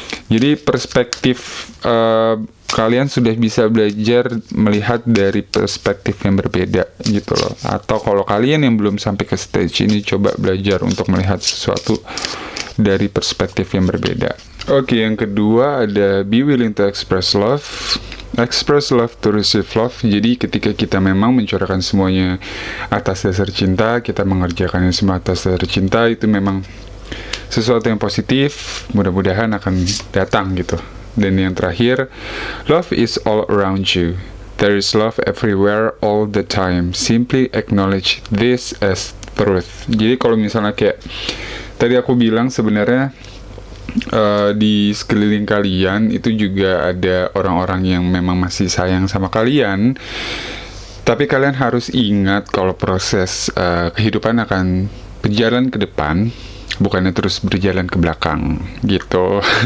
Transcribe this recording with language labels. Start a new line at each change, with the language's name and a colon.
Indonesian: Jadi perspektif kalian sudah bisa belajar melihat dari perspektif yang berbeda gitu loh. Atau kalau kalian yang belum sampai ke stage ini, coba belajar untuk melihat sesuatu dari perspektif yang berbeda. Oke, yang kedua ada
English: be willing to express love. Express love to receive love.
Indonesian: Jadi ketika kita memang mencurahkan semuanya atas dasar cinta, kita mengerjakannya semua atas dasar cinta, itu memang sesuatu yang positif, mudah-mudahan akan datang gitu. Dan yang terakhir,
English: love is all around you. There is love everywhere all the time. Simply acknowledge this as truth.
Indonesian: Jadi kalau misalnya kayak tadi aku bilang, sebenarnya di sekeliling kalian itu juga ada orang-orang yang memang masih sayang sama kalian. Tapi kalian harus ingat kalau proses kehidupan akan berjalan ke depan, bukannya terus berjalan ke belakang gitu.